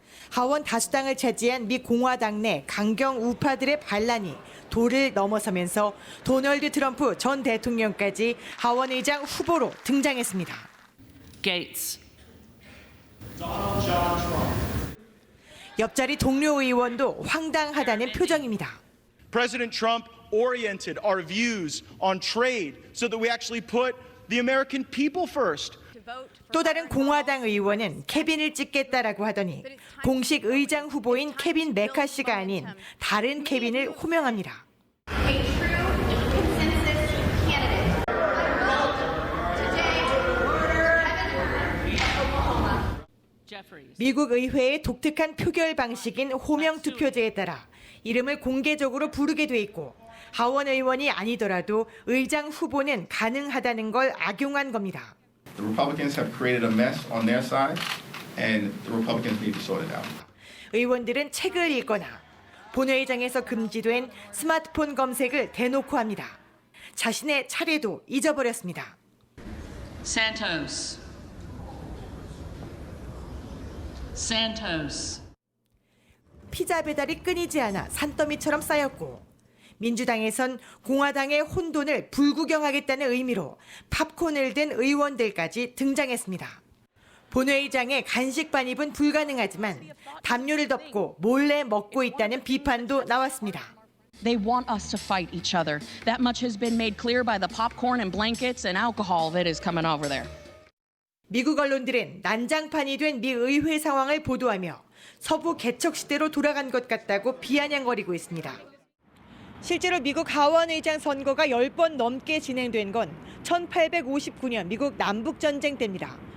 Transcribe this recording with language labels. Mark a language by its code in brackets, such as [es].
[ko] 하원 다수당을 차지한 미 공화당 내 강경 우파들의 반란이 도를 넘어서면서 도널드 트럼프 전 대통령까지 하원 의장 후보로 등장했습니다. [en] 게이츠. [ko] 옆자리 동료 의원도 황당하다는 표정입니다. [en] President Trump oriented our views on trade so that we actually put the American people first. [ko] 또 다른 공화당 의원은 케빈을 찍겠다라고 하더니 공식 의장 후보인 케빈 메카시가 아닌 다른 케빈을 호명합니다. 미국 의회의 독특한 표결 방식인 호명 투표제에 따라 이름을 공개적으로 부르게 돼 있고 하원 의원이 아니더라도 의장 후보는 가능하다는 걸 악용한 겁니다. [en] The Republicans have created a mess on their side, and the Republicans need to sort it out. [ko] 의원들은 책을 읽거나 본회의장에서 금지된 스마트폰 검색을 대놓고 합니다. 자신의 차례도 잊어버렸습니다. [en] Santos. [ko] 피자 배달이 끊이지 않아 산더미처럼 쌓였고 민주당에선 공화당의 혼돈을 불구경하겠다는 의미로 팝콘을 든 의원들까지 등장했습니다. 본회의장에 간식반 입은 불가능하지만 담요를 덮고 몰래 먹고 있다는 비판도 나왔습니다. [en] They want us to fight each other. That much has been made clear by the popcorn and blankets and alcohol that is coming over there. [ko] 미국 언론들은 난장판이 된 미 의회 상황을 보도하며 서부 개척 시대로 돌아간 것 같다고 비아냥거리고 있습니다. 실제로 미국 하원 의장 선거가 10번 넘게 진행된 건 1859년 미국 남북전쟁 때입니다.